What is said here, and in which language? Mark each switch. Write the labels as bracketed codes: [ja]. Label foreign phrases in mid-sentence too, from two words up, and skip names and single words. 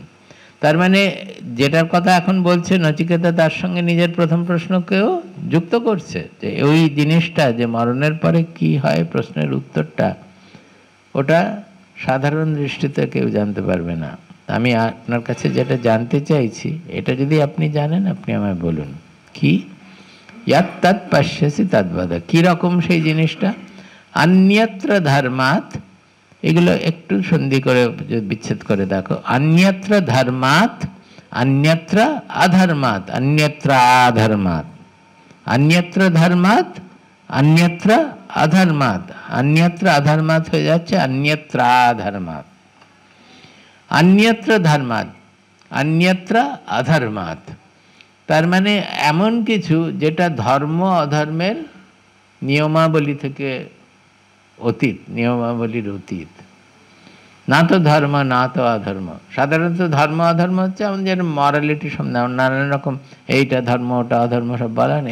[bn] তার মানে যেটার কথা এখন বলছে নচিকেতা তার সঙ্গে নিজের প্রথম প্রশ্নকেও যুক্ত করছে, যে ওই জিনিসটা যে মরণের পরে কি হয় প্রশ্নের উত্তরটা ওটা সাধারণ দৃষ্টিতে কেউ জানতে পারবে না। আমি আপনার কাছে যেটা জানতে চাইছি এটা যদি আপনি জানেন আপনি আমায় বলুন কি। [sa] यत् तत् पश्यसि तद् वद, [bn] কীরকম সেই জিনিসটা। [sa] अन्यत्र धर्मात्, [bn] এগুলো একটু সন্ধি করে বিচ্ছেদ করে দেখো। [sa] अन्यत्र धर्मात् अन्यत्र अधर्मात् अन्यत्र अधर्मात् अन्यत्र धर्मात् अन्यत्र अधर्मात् अन्यत्र अधर्मात् [bn] হয়ে যাচ্ছে [sa] अन्यत्र अधर्मात् अन्यत्र धर्मात् अन्यत्र अधर्मात्। [bn] তার মানে এমন কিছু যেটা ধর্ম অধর্মের নিয়মাবলী থেকে অতীত, নিয়মাবলীর অতীত। না তো ধর্ম না তো অধর্ম। সাধারণত ধর্ম অধর্ম হচ্ছে আমাদের মরালিটি সব নানান রকম, এইটা ধর্ম ওটা অধর্ম সব বলা নেই।